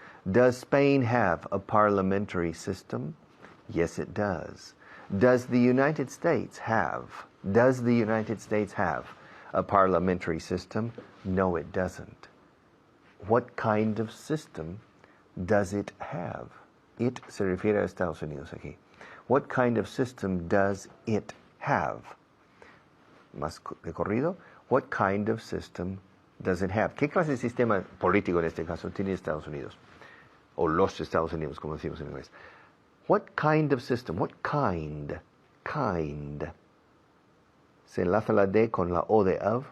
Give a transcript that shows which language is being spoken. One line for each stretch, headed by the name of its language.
English: Does Spain have a parliamentary system? Yes, it does. Does the United States have a parliamentary system? No, it doesn't. What kind of system does it have?
Spanish: It se refiere a Estados Unidos aquí.
English: What kind of system does it have?
Spanish: Más de corrido.
English: What kind of system does it have?
Spanish: ¿Qué clase de sistema político en este caso tiene Estados Unidos? O los Estados Unidos, como decimos en inglés.
English: What kind of system? What kind?
Spanish: Se enlaza la D con la O de of.